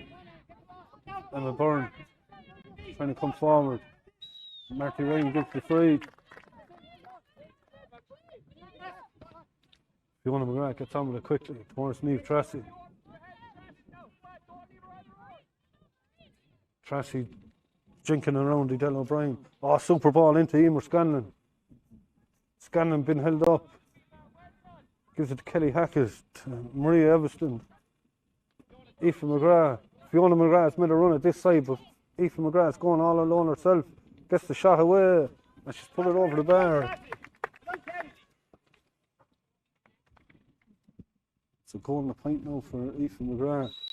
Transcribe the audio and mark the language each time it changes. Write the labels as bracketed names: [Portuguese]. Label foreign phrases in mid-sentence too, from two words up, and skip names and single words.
[English] Emma Byrne trying to come forward. Marty Ryan gives the free. Fiona McGrath gets on with it quickly towards Niamh Tracy. Tracy jinking around Edel O'Brien. Oh, super ball into Emer Scanlon. Scanlon been held up. Gives it to Kelly Hackett, to Maria Everston. Aoife McGrath. Fiona McGrath's made a run at this side, but Aoife McGrath's going all alone herself. Gets the shot away, and she's put it over the bar. It's a goal and a point now for Aoife McGrath.